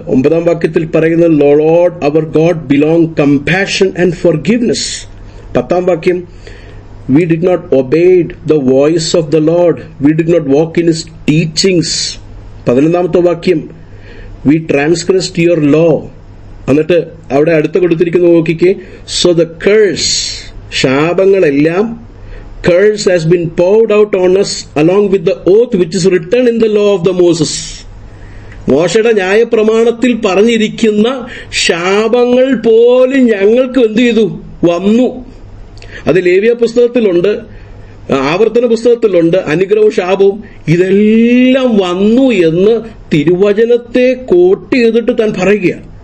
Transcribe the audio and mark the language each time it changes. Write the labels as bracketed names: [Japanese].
[Malayalam] 9-ാം വാക്യത്തിൽ പറയുന്നത് [English] Lord our God belong compassion and forgiveness. [Malayalam] 10-ാം വാക്യം [English] we did not obey the voice of the Lord, we did not walk in his teachings. [Malayalam] 11-ാമത്തെ വാക്യം [English] we transgressed your law. [Malayalam] എന്നിട്ട് അവിടെ അടുത്ത് കൊടുത്തിരിക്കുന്ന നോക്കിക്കേ, [English] So the curse, ശാപങ്ങളെല്ലാം, curse has been poured out on us along with the oath which is written in the law of the Moses. [Malayalam] മോശയുടെ ന്യായപ്രമാണത്തിൽ പറഞ്ഞിരിക്കുന്ന ശാപങ്ങൾ പോലും ഞങ്ങൾക്ക് എന്ത് ചെയ്തു? വന്നു. അത് ലേവ്യ പുസ്തകത്തിലുണ്ട്, ആവർത്തന പുസ്തകത്തിലുണ്ട്. അനുഗ്രഹവും ശാപവും ഇതെല്ലാം വന്നു എന്ന് തിരുവചനത്തെ കോട്ട് ചെയ്തിട്ട് താൻ പറയുക.